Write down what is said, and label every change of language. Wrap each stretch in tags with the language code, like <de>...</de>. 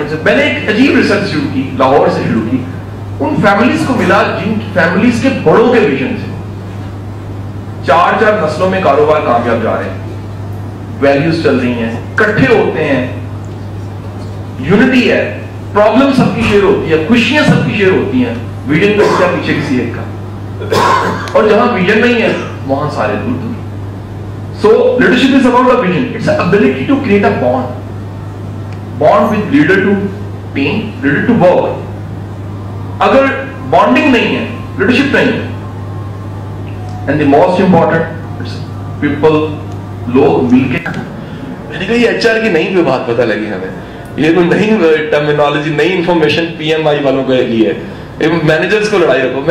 <hi>उनसे मैंने एक अजीब रिसर्च शुरू की, लाहौर से शुरू की, उन फैमिलीज को मिला जिन फैमिलीज के बड़ों के विजन से 4-4 नस्लों में कारोबार कामयाब जा रहे हैं, वैल्यूज चल रही हैं, इकट्ठे होते हैं, यूनिटी है, प्रॉब्लम सबकी शेयर होती है, खुशियां सबकी शेयर होती हैं, विजन का हिस्सा पीछे किसी एक का, और जहां विजन नहीं है वहां सारे दूर दूर।</hi> <en>So leadership is about a vision. It's an ability to create a bond with leader to team, leader to work.</en> <hi>अगर bonding नहीं है, leadership नहीं है,</hi> <en>and the most important, it's people,</en> <hi>लोग मिलके, मैंने कहा ये HR की नई बात पता लगी हमें, ये कोई नई टर्मिनोलॉजी, नई इंफॉर्मेशन PMI वालों को ली है, मैनेजर्स को लड़ाई रखो।</hi>